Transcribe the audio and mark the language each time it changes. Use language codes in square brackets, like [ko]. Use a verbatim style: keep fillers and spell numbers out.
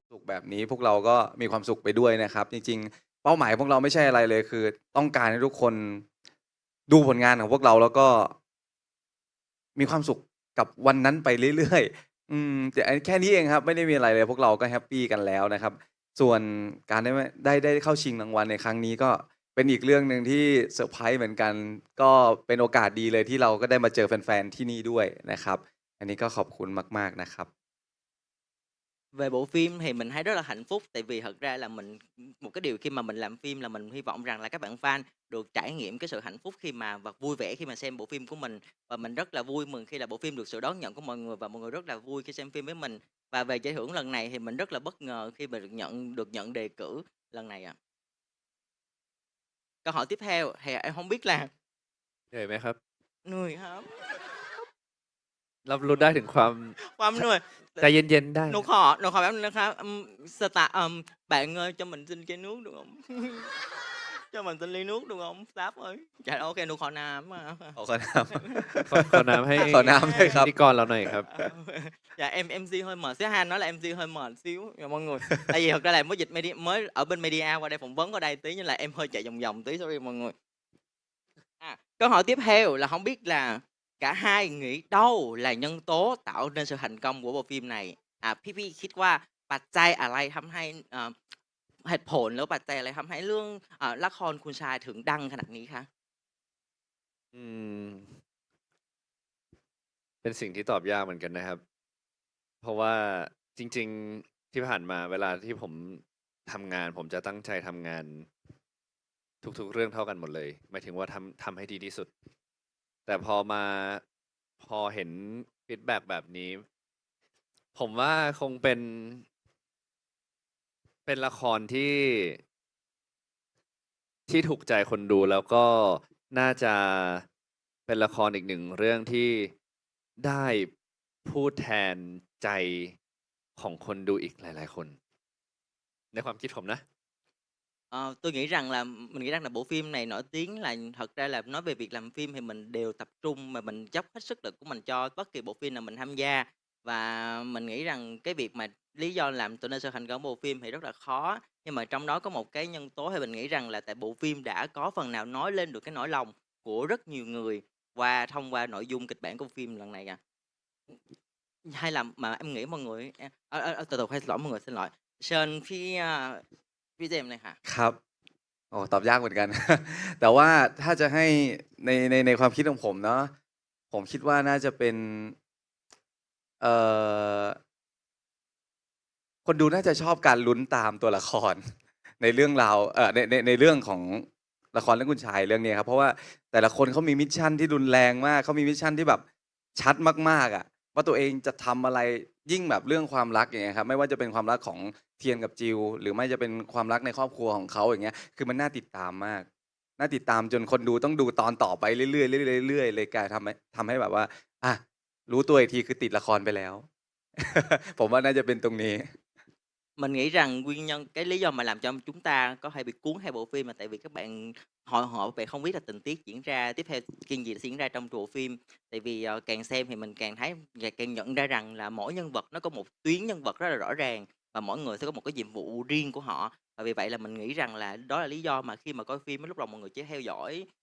[th] แบบนี้พวกเราก็มีความสุขไปด้วยนะครับจริงๆเป้าหมายพวกเราไม่ใช่อะไรเลยคือต้องการให้ทุกคนดูผลงานของพวกเราแล้วก็มีความสุขกับวันนั้นไปเรื่อยๆอืมแต่แค่นี้เองครับไม่ได้มีอะไรเลยพวกเราก็แฮปปี้กันแล้วนะครับส่วนการได้ได้ได้เข้าชิงรางวัลในครั้งนี้ก็เป็นอีกเรื่องนึงที่เซอร์ไพรส์เหมือนกันก็เป็นโอกาสดีเลยที่เราก็ได้มาเจอแฟนๆที่นี่ด้วยนะครับอันนี้ก็ขอบคุณมากๆนะครับ [vi] Về bộ phim thì mình thấy rất là hạnh phúc tại vì thật ra là mình một cái điều khi mà mình làm phim là mình hy vọng rằng là các bạn fan được trải nghiệm cái sự hạnh phúc khi mà và vui vẻ khi mà xem bộ phim của mình và mình rất là vui mừng khi là bộ phim được sự đón nhận của mọi người và mọi người rất là vui khi xem phim với mình và về giải thưởng lần này thì mình rất là bất ngờ khi mà được nhận được nhận đề cử lần này ạ. À. Câu hỏi tiếp theo thì em không biết là Người mẹ hấp. Người hấp. [th] รับรู้ได้ถึงความ ความเหนื่อย ใจเย็นๆได้ หนูขอหนูขอแป๊บนึงนะครับสตาร์เอ่อ [vi] bạn ơi cho mình xin cái nước được không cho mình xin ly nước được không Sáp ơi dạ ok [th] หนูขอน้ำอ่ะ ขอน้ำ ขอขอน้ำให้ ขอน้ำให้ครับ พิธีกรเราหน่อยครับ [vi] dạ em em xê hơi mệt xíu Han nói là em xê hơi mệt xíu dạ mọi người tại vì thật ra là mới dịch media mới ở bên media qua đây phỏng vấn qua đây tí nên là em hơi chạy vòng vòng tí sorry mọi người à câu hỏi tiếp theo là không biết là cả hai nghĩ đâu là nhân tố tạo nên sự thành công của bộ phim này [th] อ่ะพี่ๆคิดว่าปัจจัยอะไรทำให้เหตุผลหรือปัจจัยอะไรทำให้เรื่องละครคุณชายถึงดังขนาดนี้คะ อืม เป็นสิ่งที่ตอบยากเหมือนกันนะครับเพราะว่าจริงๆที่ผ่านมาเวลาที่ผมทำงานผมจะตั้งใจทำงานทุกๆเรื่องเท่ากันหมดเลยหมายถึงว่าทำทำให้ดีที่สุดแต่พอมาพอเห็นฟีดแบ็กแบบนี้ผมว่าคงเป็นเป็นละครที่ ที่ถูกใจคนดูแล้วก็น่าจะเป็นละครอีกหนึ่งเรื่องที่ได้พูดแทนใจของคนดูอีกหลายๆคนในความคิดผมนะ [vi] À, tôi nghĩ rằng là mình nghĩ rằng là bộ phim này nổi tiếng là thật ra là nói về việc làm phim thì mình đều tập trung mà mình dốc hết sức lực của mình cho bất kỳ bộ phim nào mình tham gia và mình nghĩ rằng cái việc mà lý do làm cho nên sự thành công bộ phim thì rất là khó nhưng mà trong đó có một cái nhân tố thì mình nghĩ rằng là tại bộ phim đã có phần nào nói lên được cái nỗi lòng của rất nhiều người qua thông qua nội dung kịch bản của phim lần này à hay là mà em nghĩ mọi người à, à, à, từ từ hay lỗi mọi người xin lỗi Sơn khi uh, [th] พี่เจมเลยค่ะ ครับโอ้ตอบยากเหมือนกัน แต่ว่าถ้าจะให้ในในในความคิดของผมเนาะผมคิดว่าน่าจะเป็นเอ่อคนดูน่าจะชอบการลุ้นตามตัวละคร ในเรื่องราวเอ่อในในในเรื่องของ ละครเรื่องคุณชายเรื่องนี้ครับเพราะว่าแต่ละคนเขามีมิชชั่นที่รุนแรงมากเขามีมิชชั่นที่แบบชัดมากๆอ่ะว่าตัวเองจะทำอะไรยิ่งแบบเรื่องความรักอย่างเงี้ยครับไม่ว่าจะเป็นความรักของเทียนกับจิวหรือไม่จะเป็นความรักในครอบครัวของเขาอย่างเงี้ยคือมันน่าติดตามมากน่าติดตามจนคนดูต้องดูตอนต่อไปเรื่อยๆเรื่อยๆเรื่อยๆเลยกลายทำให้ทำให้แบบว่าอ่ะรู้ตัวอีกทีคือติดละครไปแล้ว ผมว่าน่าจะเป็นตรงนี้ [vi] mình nghĩ rằng nguyên nhân cái lý do mà làm cho chúng ta có thể bị cuốn hai bộ phim là tại vì các bạn họ họ các bạn không biết là tình tiết diễn ra tiếp theo chuyện gì diễn ra trong bộ phim tại vì uh, càng xem thì mình càng thấy và càng nhận ra rằng là mỗi nhân vật nó có một tuyến nhân vật rất là rõ ràng và mỗi người sẽ có một cái nhiệm vụ riêng của họ và vì vậy là mình nghĩ rằng là đó là lý do mà khi mà coi phim lúc đầu mọi người chỉ theo dõi